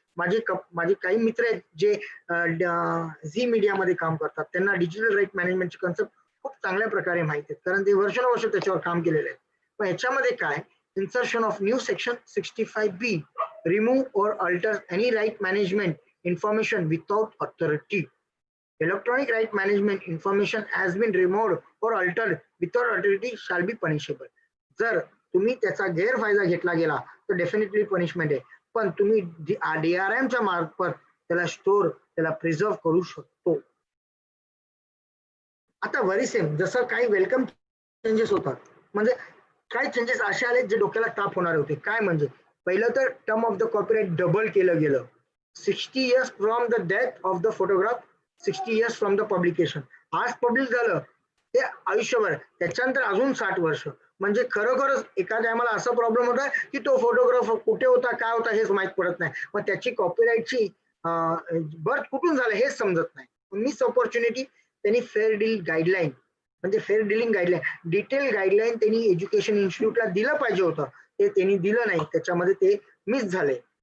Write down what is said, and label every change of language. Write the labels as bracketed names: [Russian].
[Marathi] माझे काही मित्र आहेत जे झी मीडियामध्ये काम करतात, त्यांना डिजिटल राईट मॅनेजमेंटचे कन्सेप्ट खूप चांगल्या प्रकारे माहिती आहेत, कारण ते वर्षानुवर्ष त्याच्यावर काम केलेले आहेत. पण ह्याच्यामध्ये काय, [English] Insertion of new section 65B, remove or alter any right management information without authority. Electronic right management information has been removed or altered without authority shall be punishable. [Marathi] जर तुम्ही त्याचा गैरफायदा घेतला गेला तर डेफिनेटली पनिशमेंट आहे, पण तुम्ही DRM च्या मार्फत त्याला स्टोर, त्याला प्रिझर्व करू शकतो. आता वरीसेम जसं काही वेलकम चेंजेस होतात, म्हणजे काही चेंजेस असे आले जे डोक्याला ताप होणार होते. काय म्हणजे, पहिलं तर term of the copyright double केलं गेलं. [English] 60 years from the death of the photograph, 60 years from the publication. [Marathi] आज पब्लिश झालं ते आयुष्यभर, त्याच्यानंतर अजून 60 वर्ष. म्हणजे खरोखरच एखाद्या आम्हाला असा प्रॉब्लेम होता की तो फोटोग्राफ कुठे होता, काय होता हेच माहित पडत नाही, मग त्याची कॉपीराईटची बर्थ कुठून झालं हेच समजत नाही. मिस ऑपॉर्च्युनिटी, त्यांनी फेअर डील गाईडलाईन, म्हणजे fair dealing guideline, detail guideline त्यांनी एज्युकेशन इन्स्टिट्यूटला दिलं पाहिजे होतं, ते त्यांनी दिलं नाही, त्याच्यामध्ये ते मिस झाले.